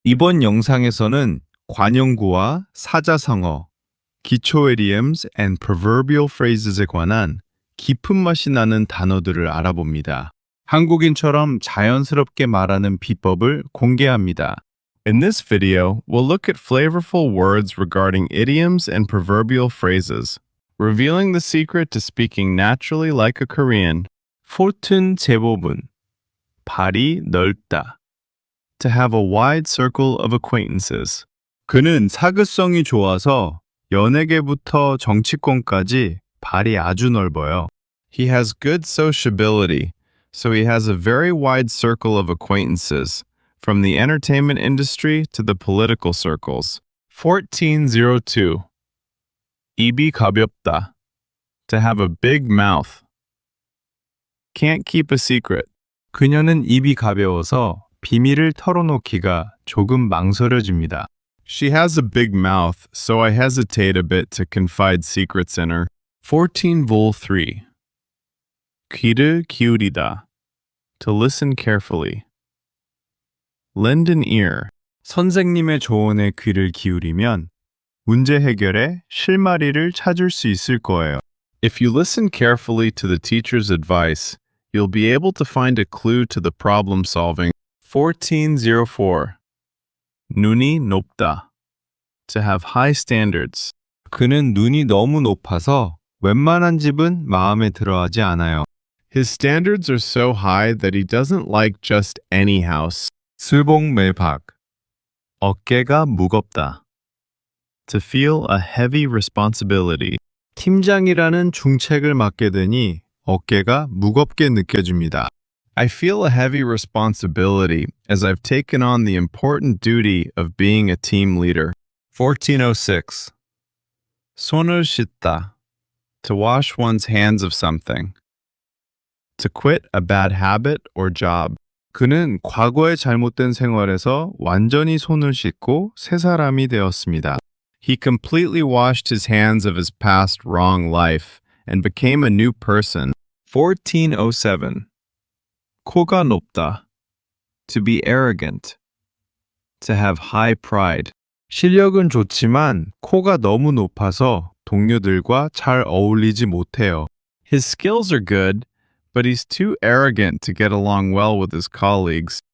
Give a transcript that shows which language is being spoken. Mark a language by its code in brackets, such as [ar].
[ko] 이번 영상에서는 관용구와 사자성어, 기초 [en] idioms and proverbial phrases [ko] 에 관한 깊은 맛이 나는 단어들을 알아봅니다. 한국인처럼 자연스럽게 말하는 비법을 공개합니다. [en] In this video, we'll look at flavorful words regarding idioms and proverbial phrases, revealing the secret to speaking naturally like a Korean. [ko] φόρ튼 제법은 발이 넓다. [en] To have a wide circle of acquaintances. [ko] 그는 사교성이 좋아서 연예계부터 정치권까지 발이 아주 넓어요. [en] He has good sociability, so he has a very wide circle of acquaintances, from the entertainment industry to the political circles. [ko] 1402. 입이 가볍다. [en] To have a big mouth. Can't keep a secret. [ko] 그녀는 입이 가벼워서 비밀을 털어놓기가 조금 망설여집니다. [en] She has a big mouth, so I hesitate a bit to confide secrets in her. [ko] 1403. 귀를 기울이다. [en] To listen carefully. Lend an ear. [ko] 선생님의 조언에 귀를 기울이면 문제 해결에 실마리를 찾을 수 있을 거예요. [en] If you listen carefully to the teacher's advice, you'll be able to find a clue to the problem solving. [ko] 1404. 눈이 높다. [en] To have high standards. [ko] 그는 눈이 너무 높아서 웬만한 집은 마음에 들어하지 않아요. [en] His standards are so high that he doesn't like just any house. [ko] 술봉매박. 어깨가 무겁다. [en] To feel a heavy responsibility. [ko] 팀장이라는 중책을 맡게 되니 어깨가 무겁게 느껴집니다. [en] I feel a heavy responsibility as I've taken on the important duty of being a team leader. [ko] 1406. 손을 씻다. [en] To wash one's hands of something. To quit a bad habit or job. [ko] 그는 과거의 잘못된 생활에서 완전히 손을 씻고 새 사람이 되었습니다. [en] He completely washed his hands of his past wrong life and became a new person. [ko] 1407. 코가 높다. [en] To be arrogant. To have high pride. [ko] 실력은 좋지만 코가 너무 높아서 동료들과 잘 어울리지 못해요. [en] His skills are good, but he's too arrogant to get along well with his colleagues.